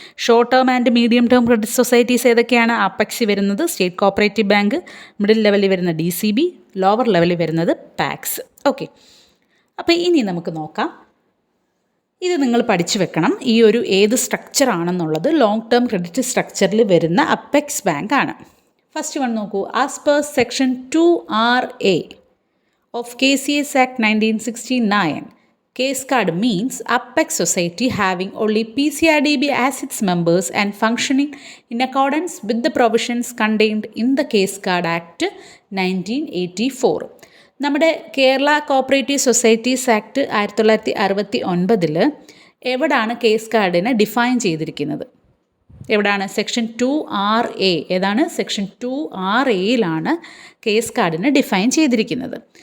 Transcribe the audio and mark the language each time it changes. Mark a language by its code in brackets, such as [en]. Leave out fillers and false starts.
[ml] Short term and medium term credit societies ഏതൊക്കെയാണ്? Apex വരുന്നത് state cooperative bank, middle ലെവലിൽ വരുന്ന DCB, ലോവർ ലെവലിൽ വരുന്നത് പാക്സ്. ഓക്കെ, അപ്പോൾ ഇനി നമുക്ക് നോക്കാം. ഇത് നിങ്ങൾ പഠിച്ചു വെക്കണം. ഈ ഒരു ഏത് സ്ട്രക്ചർ ആണെന്നുള്ളത് ലോങ് ടേം ക്രെഡിറ്റ് സ്ട്രക്ചറിൽ വരുന്ന അപ്പെക്സ് ബാങ്ക് ആണ്. ഫസ്റ്റ് വൺ നോക്കൂ. [en] As per section 2RA of KCS Act 1969, case card means Apex society having only PCRDB as its members and functioning in accordance with the provisions contained in the Case Card Act 1984. [ml] നമ്മുടെ Kerala cooperative societies act 1969 എവിടാണ് case കാർഡിനെ define ചെയ്തിരിക്കുന്നത്? എവിടാണ്? Section 2RA. ഏതാണ്? Section 2RAയിലാണ് case കാർഡിനെ define ചെയ്തിരിക്കുന്നത്.